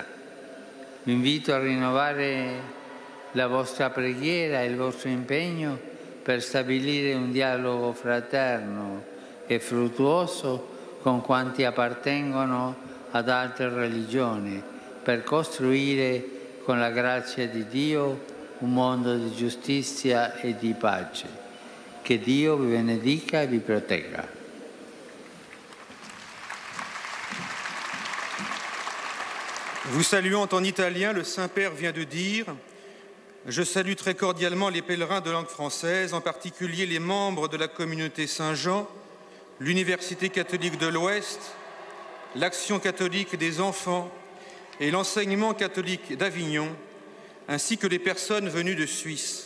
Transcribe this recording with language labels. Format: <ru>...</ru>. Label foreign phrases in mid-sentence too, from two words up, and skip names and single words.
<it>Vi invito a rinnovare la vostra preghiera e il vostro impegno per stabilire un dialogo fraterno e fruttuoso con quanti appartengono ad altre religioni, per costruire con la grazia di Dio un mondo di giustizia e di pace. Che Dio vi benedica e vi protegga.</it> <fr>Vous saluant en italien, le Saint-Père vient de dire « Je salue très cordialement les pèlerins de langue française, en particulier les membres de la communauté Saint-Jean, l'Université catholique de l'Ouest, l'Action catholique des enfants et l'enseignement catholique d'Avignon, ainsi que les personnes venues de Suisse.</fr>